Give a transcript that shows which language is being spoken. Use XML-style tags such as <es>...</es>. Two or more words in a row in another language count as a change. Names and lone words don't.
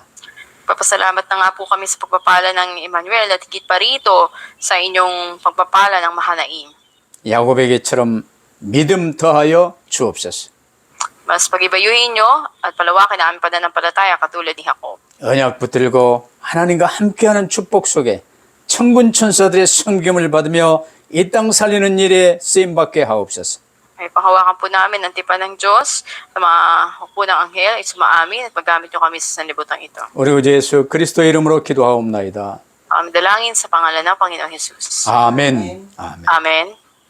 <tl>Papasalamat na nga po kami sa pagpapala ng Emmanuel at higit pa rito sa inyong pagpapala ng Mahanaim.</tl> <ko>야곱에게처럼 믿음 더하여 주옵소서.</ko> <tl>Mas pagibayuhin niyo at palawakin ang aming pananampalataya katulad ni Jacob.</tl> <ko>언약 붙들고 하나님과 함께하는 축복 속에 천군 천사들의 섬김을 받으며 이 땅 살리는 일에 쓰임받게 하옵소서.</ko> <tl>Ay panghawakan po namin ang tipan ng Diyos sa mga hukbo ng anghel ay sumaamin at maggamit niyo kami sa sanlibutan ito.</tl> <ko>우리 구주 예수 그리스도 이름으로 기도하옵나이다.</ko> <tl>Ang dalangin sa pangalan ng Panginoong Jesus.</tl> <ko>아멘. 아멘.</ko> <tl>Amen.</tl>